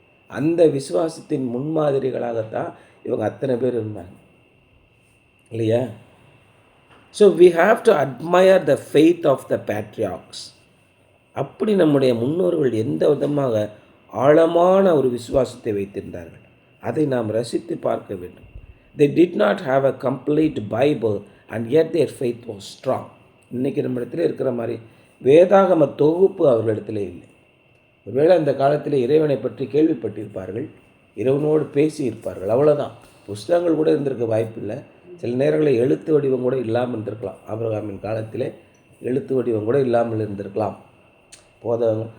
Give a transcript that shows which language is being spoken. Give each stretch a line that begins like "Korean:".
Tamil: அந்த விசுவாசத்தின் முன்மாதிரிகளாகத்தான் இவங்க அத்தனை பேர் இருந்தாங்க இல்லையா?
English: So we have to admire the faith of the patriarchs.
Tamil: அப்படி நம்முடைய முன்னோர்கள் எந்த விதமாக ஆழமான ஒரு விசுவாசத்தை வைத்திருந்தார்கள், அதை நாம் ரசித்து பார்க்க வேண்டும்.
English: They did not have a complete Bible and yet their faith was strong.
Tamil: இன்றைக்கி நம்ம இடத்துல இருக்கிற மாதிரி வேதாகம தொகுப்பு அவர்களிடத்தில் இல்லை. ஒருவேளை அந்த காலத்தில் இறைவனை பற்றி கேள்விப்பட்டிருப்பார்கள், இறைவனோடு பேசியிருப்பார்கள், அவ்வளோதான். புஸ்தகங்கள் கூட இருந்திருக்க வாய்ப்பில்லை. சில நேரங்களில் எழுத்து வடிவம் கூட இல்லாமல் இருந்திருக்கலாம். ஆபிரகாமின் காலத்தில் எழுத்து வடிவம் கூட இல்லாமல் இருந்திருக்கலாம் போதவங்க.